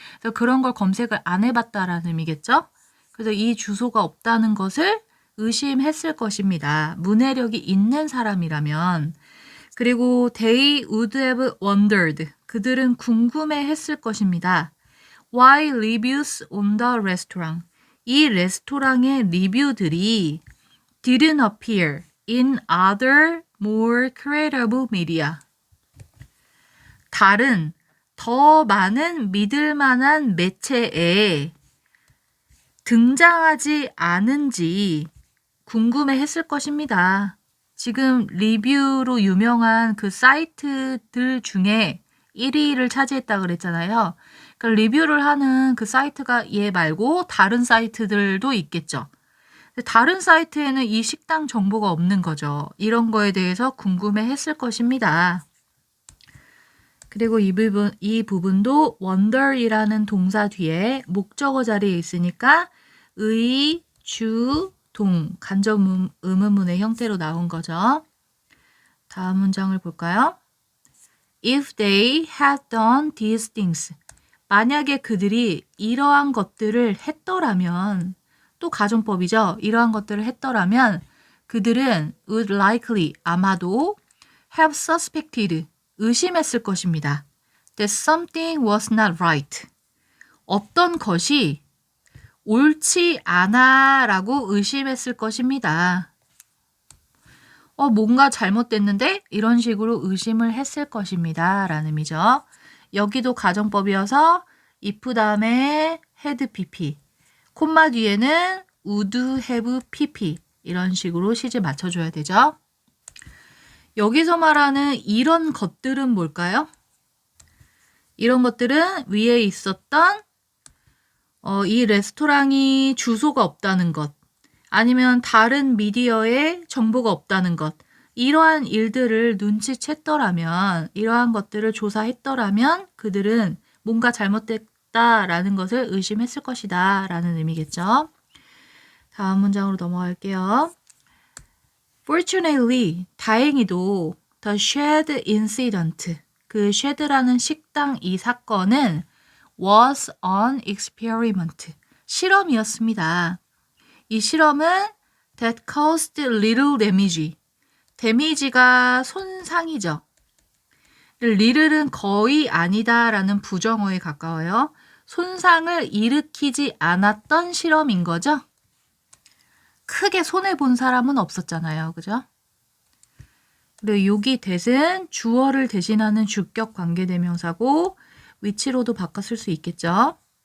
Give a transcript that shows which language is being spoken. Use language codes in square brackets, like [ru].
[ko] 그래서 그런 걸 검색을 안 해봤다라는 의미겠죠? 그래서 이 주소가 없다는 것을 의심했을 것입니다. 문해력이 있는 사람이라면. 그리고 [en] they would have wondered. [ko] 그들은 궁금해했을 것입니다. [en] Why reviews on the restaurant? [ko] 이 레스토랑의 리뷰들이 [en] didn't appear in other more credible media. [ko] 다른 더 많은 믿을 만한 매체에 등장하지 않은지 궁금해했을 것입니다. 지금 리뷰로 유명한 그 사이트들 중에 1위를 차지했다 그랬잖아요. 그러니까 리뷰를 하는 그 사이트가 얘 말고 다른 사이트들도 있겠죠. 다른 사이트에는 이 식당 정보가 없는 거죠. 이런 거에 대해서 궁금해 했을 것입니다. 그리고 이 부분도 wonder이라는 동사 뒤에 목적어 자리에 있으니까 의, 주, 동, 간접 의문문의 형태로 나온 거죠. 다음 문장을 볼까요? [en] If they had done these things. [ko] 만약에 그들이 이러한 것들을 했더라면, 또 가정법이죠. 이러한 것들을 했더라면 그들은 [en] would likely, [ko] 아마도 [en] have suspected, [ko] 의심했을 것입니다. [en] That something was not right. [ko] 어떤 것이 옳지 않아 라고 의심했을 것입니다. 뭔가 잘못됐는데? 이런 식으로 의심을 했을 것입니다. 라는 의미죠. 여기도 가정법이어서 if 다음에 had pp, 콤마 뒤에는 would have pp 이런 식으로 시제 맞춰줘야 되죠. 여기서 말하는 이런 것들은 뭘까요? 이런 것들은 위에 있었던 이 레스토랑이 주소가 없다는 것, 아니면 다른 미디어에 정보가 없다는 것, 이러한 일들을 눈치챘더라면, 이러한 것들을 조사했더라면 그들은 뭔가 잘못됐다라는 것을 의심했을 것이다 라는 의미겠죠. 다음 문장으로 넘어갈게요. [en] Fortunately, [ko] 다행히도 [en] the shed incident, [ko] 그 shed라는 식당 이 사건은 [en] was an experiment, [ko] 실험이었습니다. 이 실험은 [en] that caused little damage, [ko] damage가 손상이죠. little은 거의 아니다라는 부정어에 가까워요. 손상을 일으키지 않았던 실험인 거죠. 크게 손해본 사람은 없었잖아요. 그죠? 그리고 여기 that은 주어를 대신하는 주격 관계대명사고 위치로도 바꿔 쓸 수 있겠죠.